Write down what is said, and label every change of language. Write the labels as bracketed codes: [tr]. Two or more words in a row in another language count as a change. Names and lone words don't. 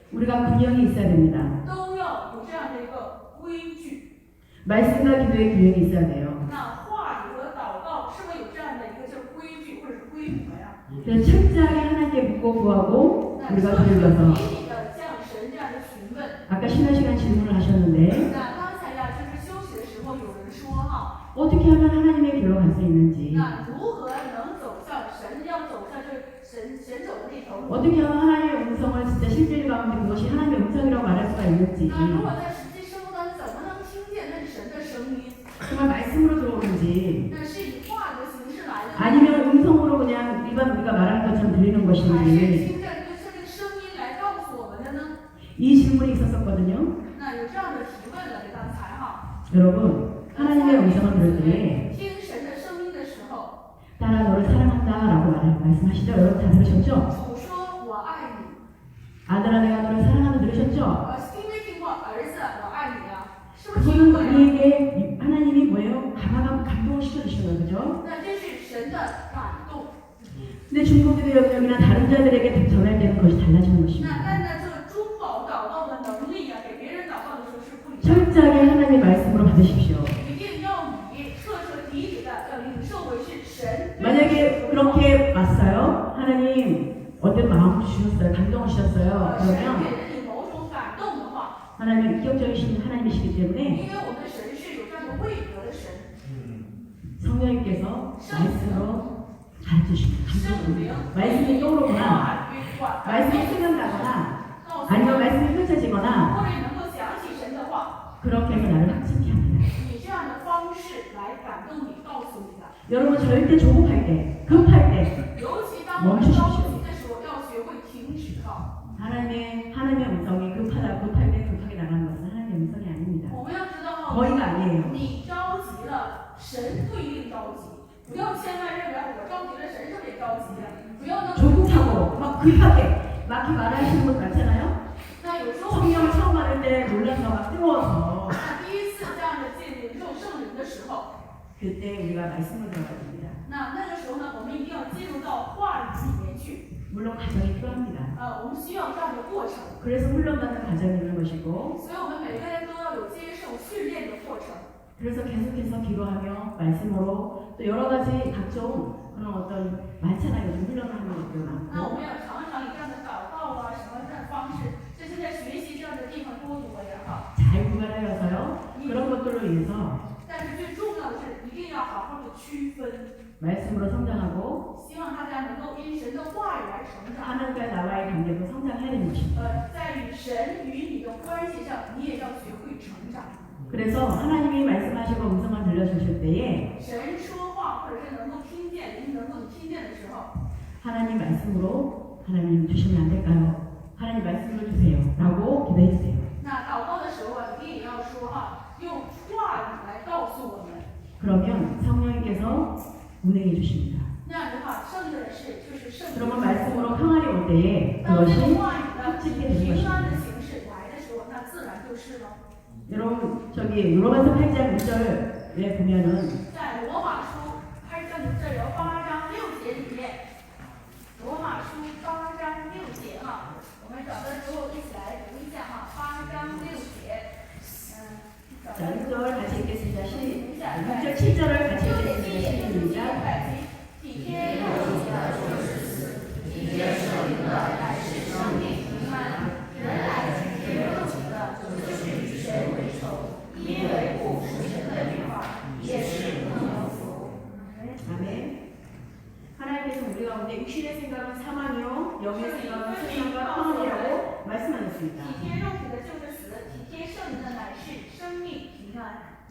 [ko] 우리가 균형이 있어야 됩니다. [zh] 都要有这样的一个规矩。 [ko] 말씀과 기도의 균형이 있어야 돼요. [zh] 那话语和祷告是不是有这样的一个就是规矩或者是规模呀？ [ko] 그래서 철저하게 하나님께 묻고 구하고 [zh] 那 [ko] 우리가 [zh] 彻彻 [ko] 기울여서 [zh] 底底的向神这样的询问。 [ko] 아까 신앙 시간 질문을 하셨는데 [zh] 那刚才呀，就是休息的时候，有人说哈， [ko] 어떻게 하면 하나님의 길로 갈 수 있는지 [zh] 那如何能走向神，要走向这神走的那条路？ [ko] 어떻게 하면 하나님의 음성을 진짜 실질 가운데 그것이 하나님의 음성이라고 말할 수가 있는지 [zh] 那如果在实际生活当中，怎么能听见那是神的声音？ [ko] 정말 말씀으로 들어오는지 [zh] 那是以话语的形式来的， [ko] 아니면 음성으로 그냥 일반 우리가 말하는 것처럼 들리는 [zh] 还是 [ko] 것인지 [zh] 听着这个声音来告诉我们的呢？ [ko] 이 질문이 있었었거든요. [zh] 那有这样的提问了，刚才哈， [ko] 여러분 하나님의 음성을 들을 때 [zh] 听神的声音的时候， [ko] 따라 너를 사랑한다라고 말씀하시죠. 여러분 다 들으셨죠? [zh] 主说我爱你， [ko] 아들아 내가 너를 사랑한다 들으셨죠? [zh] 听没听过儿子我爱你啊？是不是 [ko] 그거는 [zh] 听过呀？ [ko] 우리에게 하나님이 뭐예요? 감동을 시켜주시는 거죠. [zh] 那这是神的感动。 [ko] 근데 중보기도 영역이나 다른 자들에게 전할 때는 그것이 달라지는 [zh] 那 [ko] 것입니다. [zh] 但在这个中保祷告的能力啊，给别人祷告的时候是不一样的。 [ko] 철저하게 하나님의 말씀으로 받으십시오. [zh] 一定要以彻彻底底的要领受为是神。 [ko] 만약에 그렇게 왔어요. 하나님 어떤 마음을 주셨어요. 감동을 주셨어요. [zh] 神 [ko] 그러면 [zh] 给了你某种感动的话， [ko] 하나님은 인격적이신 하나님이시기 때문에 [zh] 因为我们的神是有这样的位格的神， [ko] 성령님께서 말씀으로 가르치십니다. [zh] 圣灵 [ko] 말씀이 떠오르거나 [zh] 话语管 [ko] 말씀이 생각나거나 [zh] 告诉 [ko] 아니면 [zh] 我们， [ko] 말씀이 펼쳐지거나 [zh] 或者能够想起神的话， [ko] 그렇게 해서 나를 확증케 합니다. [zh] 以这样的方式来感动你，告诉你的。 [ko] 여러분 절대 조급할 때, 급할 때 [zh] 尤其当我们着急的时候，要学会停止哈。 [ko] 하나님의 음성이 급할 때 급하게 나가는 것은 하나님의 음성이 아닙니다. [zh] 我们要知道哈， [ko] 거의가 아니에요. [zh] 你着急了，神不一定着急。不要千万认为我着急了，神是不是也着急了？不要那么 [ko] 조급하고 막 급하게 막 이렇게 말하시는 분 많잖아요. [zh] 那有时候， [ko] 성령 처음 받을 때 놀라서 막 뜨거워서 [zh] 那第一次这样的领受圣灵的时候， [ko] 그때 우리가 말씀을 들어야 됩니다. [zh] 那个时候呢，我们一定要进入到话语里面去。 [ko] 물론 과정이 필요합니다. [zh] 我们需要这样的过程， [ko] 그래서 훈련받는 과정이 있는 것이고 [zh] 所以我们每个人都要有接受训练的过程。 [ko] 그래서 계속해서 기도하며 말씀으로 또 여러 가지 각종 그런 어떤 많잖아요. 요즘 훈련하는 것도 [zh] 那我 [ko] 많고 [zh] 们要常常以这样的祷告啊，什么这样的方式，这是在学习这样的地方多多呀哈。 [ko] 잘 구별하여서요. 그런 것들로 인해서 [zh] 但是最重要的是，一定要好好的区分。 [ko] 말씀으로 성장하고 [zh] 希望大家能够因神的话语来成长。 [ko] 하나님과 나와의 관계도 성장해야 되는 것입니다. [zh] 在与神与你的关系上，你也要学会成长。 [ko] 그래서 하나님이 말씀하시고 음성을 들려주실 때에 [zh] 神说话，或者是能够听见，您能够听见的时候， [ko] 하나님 말씀으로 하나님 주시면 안 될까요? 하나님 말씀을 주세요. 라고 기도해 주세요. [zh] 那祷告的时候啊，一定也要说哈，用话语来告诉我们。 [ko] 그러면 성령님께서 운행해 주십니다. [zh] 那样的话，圣的是就是圣灵。 [ko] 그러면 말씀으로 평안이 올 때에 [zh] 当这 [ko] 그것이 [zh] 个话语呢以 [ko] 확증되는 [zh] 平安 [ko] 것입니다. [zh] 的形式来的时候，那自然就是了。 [ko] 여러분 저기 로마서 8장 6절에 보면은 [zh] 在罗马书8章6节8章6节里面，罗马书8章6节哈，我们找到之后一起来读一下哈，8章6节，找 [ko] 자, [zh] 到 [ko] 6절 같이 읽겠습니다. [zh] 读一下， [ko] 6절 7절을 같이 [zh] 6 节 [ko] 읽겠습니다. [zh] 7节 [ko] 시작. [zh] 体贴肉体的就是死，体贴圣灵的乃是生命平安。人乃体贴肉体的，就是与神为仇，因为不服神的律法，也是不能服。 [ko] 아멘. 하나님께서 우리 가운데 육신의 생각은 사망이요 영의 생각은 생명과 평안이라고 말씀하셨습니다. [zh] 体贴肉体的就是死，体贴圣灵的乃是生命平安。